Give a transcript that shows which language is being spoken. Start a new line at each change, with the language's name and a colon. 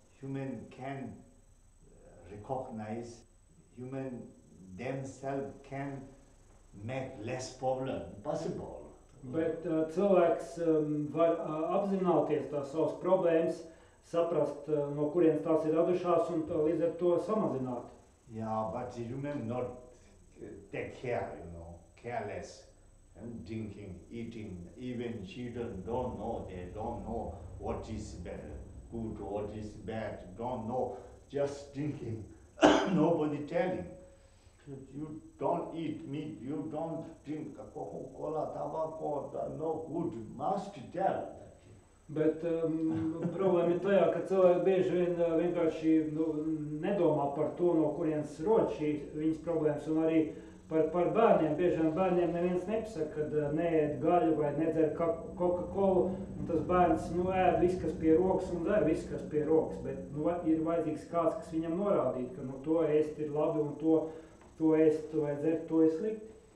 English: Human can recognize. Human themselves can make less problem possible.
Latvian: Bet cilvēks var apzināties tās savas problēmas, saprast, no kurienes tās ir radušās un līdz ar to samazināt.
English: Yeah, but human not take care, careless and drinking, eating. Even children don't know. They don't know what is bad, good, what is bad. Don't know. Just drinking. Nobody telling. You don't eat meat. You don't drink Coca-Cola, tobacco. No good. Must tell.
Latvian: Bet problēma ir tajā, ka cilvēki bieži vien vienkārši nedomā par to, no kurienes rod šīs viņas problēmas, un arī par bērniem. Bieži vien bērniem neviens nepasaka, kad neēd gaļu vai nedzer Coca-Colu, un tas bērns ēd viss, kas pie rokas, un dzer viss, kas pie rokas, bet ir vajadzīgs kāds, kas viņam norādīt, ka to ēst ir labi, un to ēst vai dzert, to ir slikti.